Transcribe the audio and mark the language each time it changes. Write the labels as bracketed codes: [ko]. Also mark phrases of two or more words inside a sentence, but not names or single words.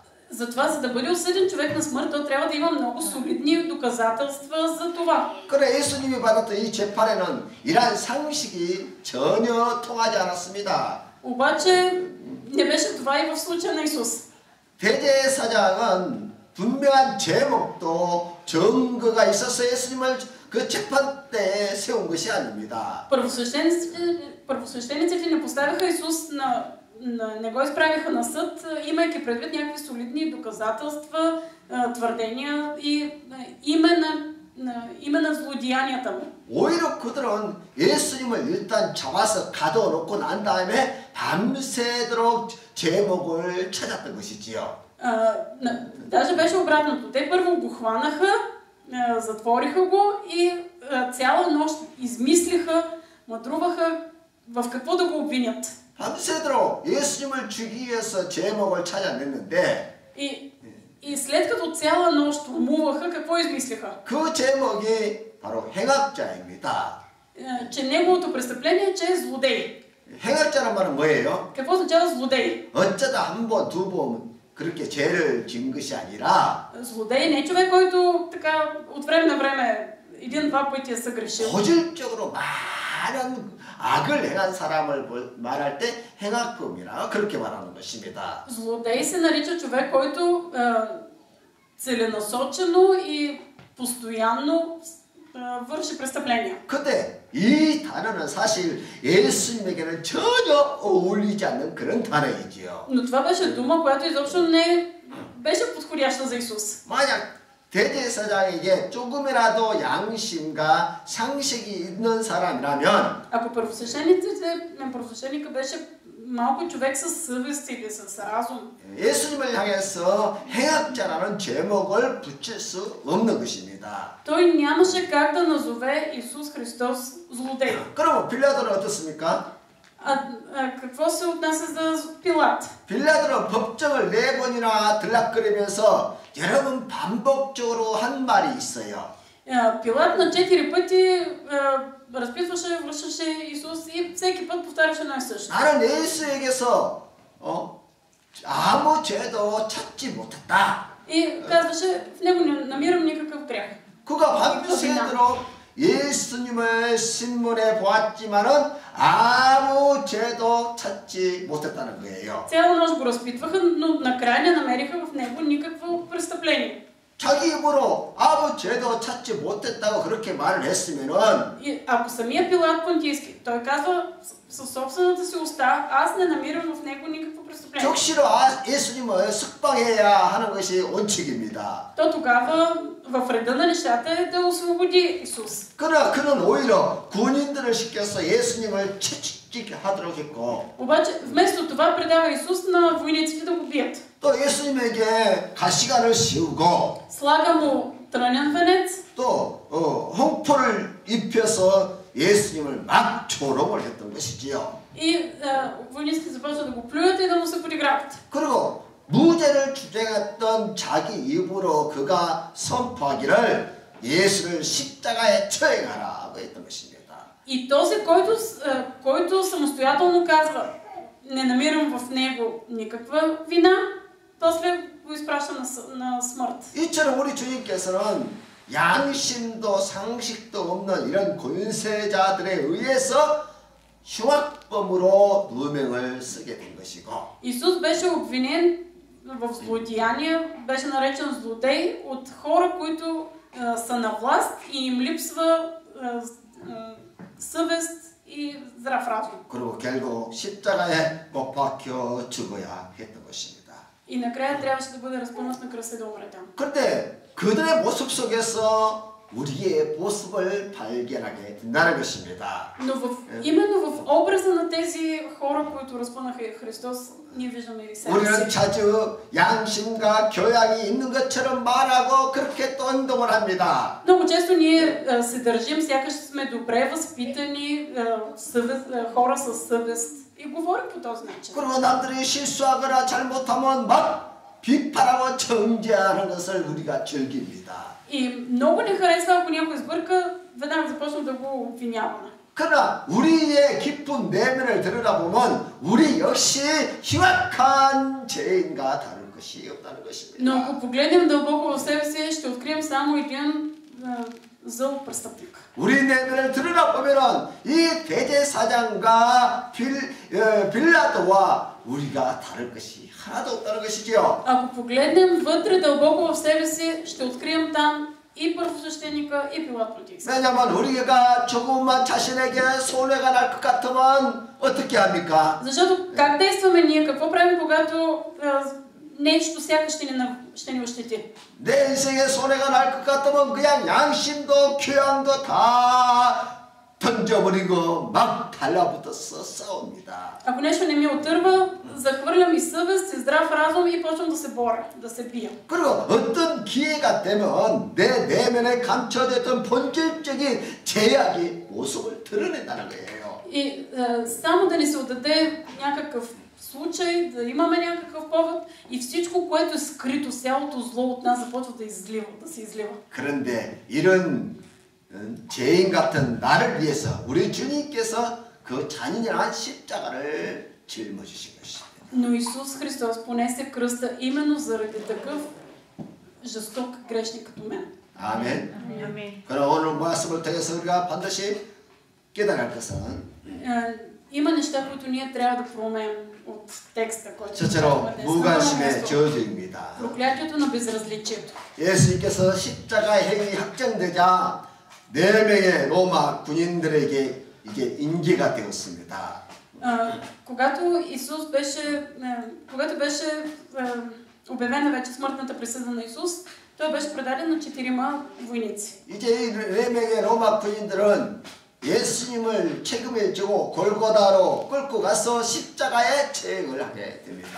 [bg] Затова, за да бъде осъден човек на смърт, то трябва да има много солидни доказателства за това. [ko] 그래 예수님이 받았던 이 재판에는 이러한 상식이 전혀 통하지 않았습니다. [bg] обаче не беше това и в случая на Исус. [ko] 대제사장은 분명한 제목도 증거가 있어서 예수님을 그 재판 때에 세운 것이 아닙니다. [bg] Първосвещениците не поставяха Исус не го изправиха на съд, имайки предвид някакви солидни доказателства, твърдения и име на злодеянията му. [ko] 오히려 그들은 예수님을 일단 잡아서 가둬놓고 난 다음에 밤새도록 제목을 찾았던 것이지요. [bg] Даже беше обратното. Те първо го хванаха, затвориха го и цяла нощ измислиха мъдруваха в какво да го обвинят. [ko] 밤새도록 예수님을 죽이기 위해서 제목을 찾아냈는데 [bg] И след като цяла нощ умуваха, какво измислиха? [ko] 그 제목이 바로 행악자입니다. [bg] Че неговото престъпление е, че е злодей. [ko] 행악자란 말은 뭐예요? [bg] Какво означава злодей? [ko] 어쩌다 한 번, 두 번 그렇게 죄를 지은 것이 아니라 [bg] Злодей не е човек, който така от време на време един-два пъти е съгрешил. [ko] 고질적으로 많은 악을 행한 사람을 말할 때 행악범이라 그렇게 말하는 것입니다. [bg] Злодей се нарича човек, който целенасочено и постоянно върши престъпления. [ko] 근데 이 단어는 사실 예수님에게는 전혀 어울리지 않는 그런 단어이지요. [bg] Но това беше дума, която изобщо не беше подходяща за Исус. [ko] 만약 대제사장에게 조금이라도 양심과 상식이 있는 사람이라면 [bg] Ако първосвещеника беше малко човек със съвест или с разум, [ko] 예수님을 향해서 행악자라는 제목을 붙일 수 없는 것입니다. [bg] той нямаше как да назове Исус Христос злодей. [ko] 그럼 빌라도는 어떻습니까? [bg] Какво се отнася за Пилат? [ko] 빌라도는 법정을 4번이나 들락거리면서 여러 번 반복적으로 한 말이 있어요. [bg] Пилат на 4 пъти разпитваше, връщаше Исус и всеки път повтаряше едно и също. [ko] 나는 예수에게서 아무 죄도 찾지 못했다. [bg] И казваше, в него не намирам никакъв грях. [ko] 그가 밤새도록 예수님을 신문해 보았지만은 아무 죄도 찾지 못했다는 거예요. [bg] Цяла нощ го разпитваха, но накрая не намериха в него никакво престъпление. [ko] 자기 입으로 아무 죄도 찾지 못했다고 그렇게 말을 했으면은 [bg] И ако самия Пилат Понтийски, той казва със собствената си уста, аз не намирам в него никакво престъпление. [ko] 적시로 예수님을 석방해야 하는 것이 원칙입니다. [bg] То тогава в реда на нещата е да освободи Исус. [ko] 그러나 그는 오히려 군인들을 시켜서 예수님을 채찍질게 하도록 했고 [bg] Обаче вместо това предава Исус на войниците да го бият. [ko] 또 예수님에게 가시관을 씌우고 [bg] Слага му трънен венец. [ko] 또 홍포를 입혀서 예수님을 막 조롱을 했던 것이지요. [bg] И войниците започват да го плюят и да му се подиграват. [ko] 그리고 무죄를 주장했던 자기 입으로 그가 선포하기를 예수를 십자가에 처형하라고 했던 것입니다. [bg] И този, който самостоятелно казва, не намирам в него никаква вина, после го изпраща на смърт. [ko] 이처럼 우리 주님께서는 양심도 상식도 없는 이런 권세자들에 의해서 흉악범으로 누명을 쓰게 된 것이고 [bg] Исус беше обвинен в злодеяние, беше наречен злодей от хора, които са на власт и им липсва съвест и здрав разум. [ko] 그리고 결국 십자가에 못 박혀 죽어야 했던 것입니다. [bg] И накрая трябваше да бъде разпънат на кръста и да умре там. [ko] 그런데 그들의 모습 속에서 우리의 모습을 발견하게 된다는 것입니다. [bg] Но именно в образа на тези хора, които разпънаха Христос, ние виждаме и себе [ko] 우리는 [bg] си. [ko] 자주 양심과 교양이 있는 것처럼 말하고 그렇게 또 행동을 합니다. [bg] Много често ние се държим, сякаш сме добре възпитани хора със съвест и говорим по този начин. [ko] 그리고 남들이 실수하거나 잘못하면 막 비판하고 정죄하는 것을 우리가 즐깁니다. [bg] И много не харесва, ако някой сбърка, веднага започна да го обвиняваме. [ko] 그러나 우리의 깊은 내면을 들여다보면 우리 역시 흉악한 죄인과 다를 것이 없다는 것입니다. [bg] Но ако погледнем дълбоко в себе си, ще открием само един зъл престъпник. [ko] 우리 내면을 들여다보면 이 대제사장과 빌라도와 우리가 다를 것이 하나도 없다는 것이지요. [bg] Ако погледнем вътре дълбоко в себе си, ще открием там и първосвещеника, и Пилат Понтийски. [ko] 왜냐하면 우리가 조금만 자신에게 손해가 날 것 같으면 어떻게 합니까? [bg] Защото как действаме ние? Какво правим, когато нещо сякаш ще ни ощети? [ko] 내 인생에 손해가 날 것 같으면 그냥 양심도 교양도 다 던져버리고 막 달라붙어서 싸웁니다. [bg] Ако нещо не ми отърва, захвърлям и съвест, и здрав разум и почвам да се боря, да се бия. [ko] 그리고 어떤 기회가 되면 내 내면에 감춰졌던 본질적인 제약이 모습을 드러낸다는 거예요. [bg] И само да ни се отдаде някакъв случай, да имаме някакъв повод и всичко, което е скрито, цялото зло от нас започва да се излива. [ko] 그런데 이런 죄인 같은 나를 위해서 우리 주님께서 그 잔인한 십자가를 짊어지신 것입니다. [bg] Но Исус Христос понесе кръста именно заради такъв жесток грешник като мен. [ko] 아멘. 그럼 오늘 말씀을 통해서 우리가 반드시 깨달을 것은 [bg] Има неща, които ние трябва да проумеем от текста, който [ko] 첫째로 무관심의 저주입니다. [bg] проклятието на безразличието. [ko] 예수님께서 십자가 행위 확정되자 4명의 로마 군인들에게 이게 인계가 되었습니다. [bg] Когато беше обявена вече смъртната присъда на Исус, той беше предаден на 4 войници. [ko] 이제 이 4명의 로마 군인들은 예수님을 책임을 지고 골고다로 끌고 가서 십자가에 체행을 하게 됩니다.